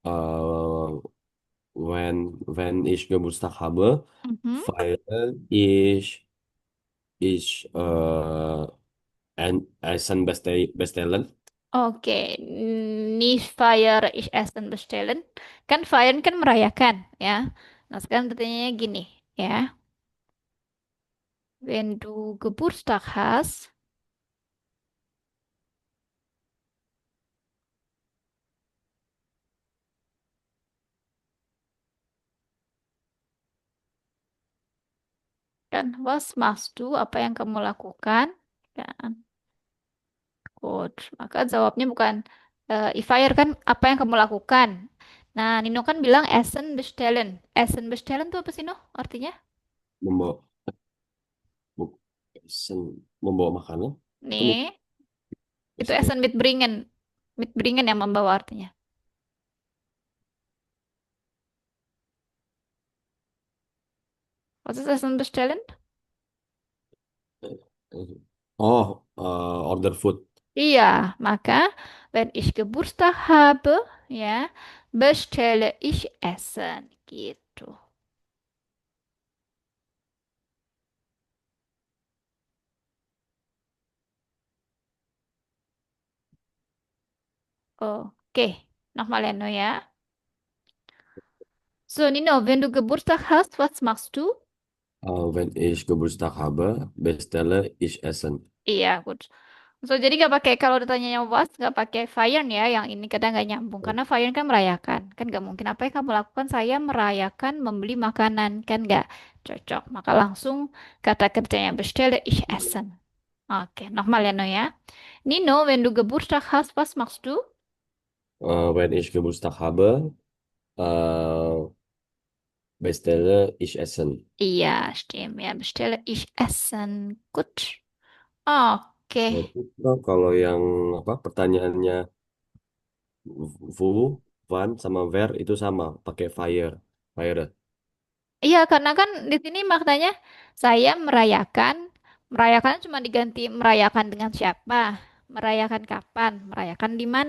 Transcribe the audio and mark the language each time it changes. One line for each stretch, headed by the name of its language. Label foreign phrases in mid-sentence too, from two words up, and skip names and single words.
German: uh, when ich Geburtstag habe, Mhm. feiere ich bestellen. Oke, nicht feiere ich Essen bestellen.
Indonesian: Kan feiern kan merayakan, ya. Nah, sekarang pertanyaannya gini, ya.
German: Wenn du Geburtstag hast, dan was machst du?
Indonesian: Apa yang kamu lakukan? Dan good. Maka jawabnya bukan
German: ich feiere
Indonesian: kan apa yang kamu lakukan. Nah, Nino kan bilang
German: Essen bestellen. Essen bestellen
Indonesian: tuh apa sih, No? Artinya? Membawa bu- membawa makanan atau Nih, itu bestellen.
German: Essen mitbringen. Mitbringen
Indonesian: yang membawa artinya.
German: Was ist Essen bestellen?
English: Oh, order food.
Indonesian: Iya, maka
German: wenn ich Geburtstag habe, ya, bestelle ich Essen gitu.
Indonesian: Oke, nochmal ya, No, ya.
German: So, Nino, wenn du Geburtstag hast, was machst du? Wenn ich Geburtstag habe, bestelle ich Essen.
Indonesian: Iya, good. So, jadi nggak pakai kalau ditanyanya was, nggak pakai feiern ya. Yang ini kadang nggak nyambung karena feiern kan merayakan, kan nggak mungkin. Apa yang kamu lakukan? Saya merayakan membeli makanan, kan nggak cocok. Maka langsung kata kerjanya
German: bestelle ich essen.
Indonesian: Oke, nochmal ya, No, ya. Nino,
German: wenn du Geburtstag hast, was machst du? Wenn ich Geburtstag habe, bestelle ich Essen. Iya, stimmt ya. Bestelle ich essen. Gut. Oke.
Indonesian: Berarti kalau yang apa pertanyaannya wo, wann sama where itu sama, pakai fire, fire. Iya, karena kan di sini maknanya saya merayakan, merayakan cuma diganti merayakan dengan siapa, merayakan kapan, merayakan di mana.